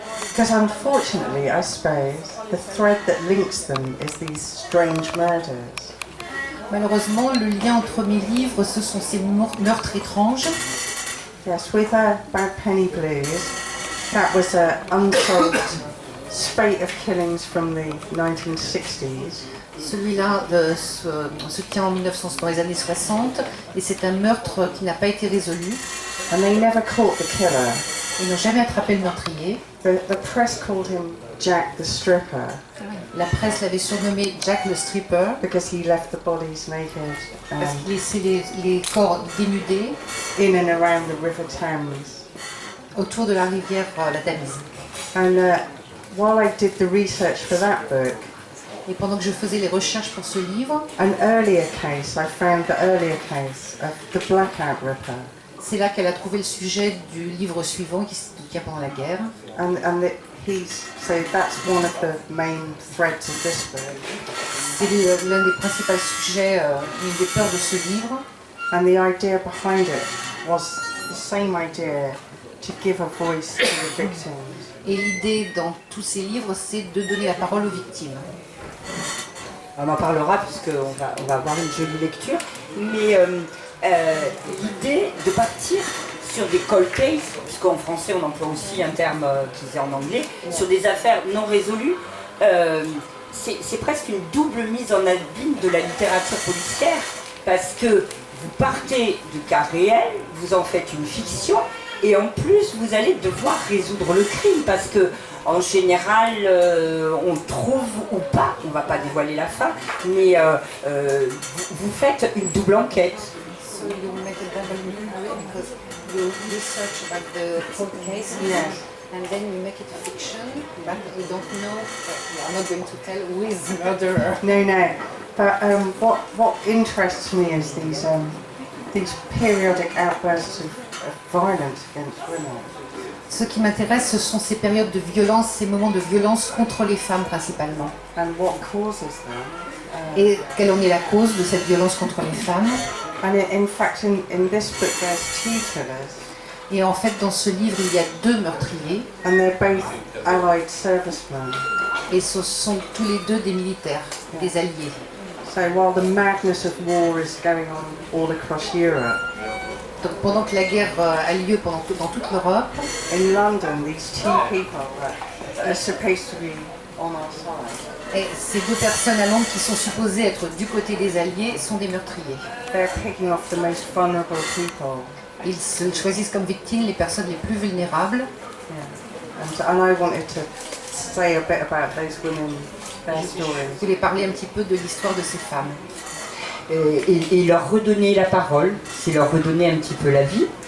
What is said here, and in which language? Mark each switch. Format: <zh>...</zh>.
<en>Because unfortunately, I suppose, the thread that links them is these strange murders.</en> <fr>Malheureusement, le lien entre mes livres, ce sont ces meurtres étranges.</fr> <en>Yes, with Bad Penny Blues, that was an unsolved spate of killings from the 1960s.</en> <fr>Celui-là se tient dans les années 60 et c'est un meurtre qui n'a pas été résolu.</fr> <en>And they never caught the killer.</en> <fr>Ils n'ont jamais attrapé le meurtrier.</fr> <en>The press called him Jack the Stripper.</en> <fr>La presse l'avait surnommé Jack le Stripper</fr> <en>Because he left the bodies naked</en> <fr>parce qu'il laissait les corps dénudés</fr> <en>in and around the River Thames.</en> <fr>autour de la rivière la Tamise.</fr> <en>And while I did the research for that book,</en> <fr>Et pendant que je faisais les recherches pour ce livre,</fr> <en>I found the earlier case of the Blackout Ripper.</en> <fr>c'est là qu'elle a trouvé le sujet du livre suivant qui se tient pendant la guerre.</fr> <en>So that's one of the main threads of this book.</en> <fr>C'est l'un des principaux sujets, une des peurs de ce livre.</fr> <en>And the idea behind it was the same idea, to give a voice to the victims.</en> <fr>Et l'idée dans tous ces livres, c'est de donner la parole aux victimes. On en parlera puisqu'on va avoir une jolie lecture, mais l'idée de partir sur des cold cases, puisqu'en français on emploie aussi un terme qui est en anglais, sur des affaires non résolues, c'est presque une double mise en abîme de la littérature policière, parce que vous partez du cas réel, vous en faites une fiction, et en plus vous allez devoir résoudre le crime, parce que en général, on trouve ou pas, on ne va pas dévoiler la fin, mais vous faites une double enquête.</fr> <en>So you make a double because you research about the cold case, and then you make it a fiction, but we don't know. We are not going to tell who is the murderer. No. But what interests me is these periodic outbursts of violence against women.</en> <fr>Ce qui m'intéresse, ce sont ces périodes de violence, ces moments de violence contre les femmes principalement.</fr> <en>And what causes them.</en> <fr>Et quelle en est la cause de cette violence contre les femmes?</fr> <en>And in fact, in this book, there's two killers.</en> <fr>Et en fait, dans ce livre, il y a deux meurtriers.</fr> <en>And they're both Allied servicemen.</en> <fr>Et ce sont tous les deux des militaires, des alliés.</fr> <en>So while the madness of war is going on all across Europe,</en> <fr>Donc pendant que la guerre a lieu dans toute l'Europe,</fr> <en>in London, these two people are supposed to be on our side.</en> <fr>et ces deux personnes à Londres qui sont supposées être du côté des Alliés sont des meurtriers.</fr> <en>They're picking off the most vulnerable people.</en> <fr>Ils se choisissent comme victimes les personnes les plus vulnérables.</fr> <en>And I wanted to say a bit about those women, their</en> <fr>Je</fr> <en>stories.</en> <fr>voulais parler un petit peu de l'histoire de ces femmes. Et leur redonner la parole, c'est leur redonner un petit peu la vie.</fr>